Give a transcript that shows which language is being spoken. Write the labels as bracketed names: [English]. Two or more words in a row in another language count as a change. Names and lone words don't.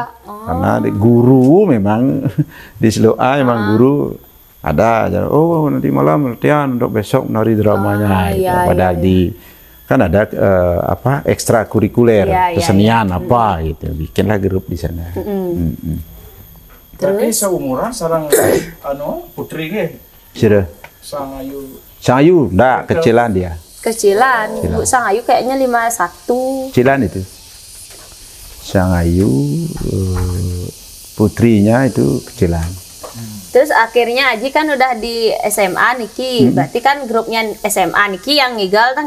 [Indonesian] Karena guru memang di Sloa memang guru ada aja. Oh, nanti malam latihan untuk besok menari dramanya. Gitu. iya, Padahal di kan ada apa ekstrakurikuler, Iya, iya, kesenian apa gitu. Bikinlah grup di sana. Tapi seumuran sarang putri ge Sudah. sang ayu. Sangayu, enggak kecilan dia. Kecilan. Bu Sangayu kayaknya 51. Kecilan itu. Sangayu putrinya itu kecilan. Terus akhirnya Aji kan udah di SMA Niki, berarti kan grupnya SMA Niki yang ngigal kan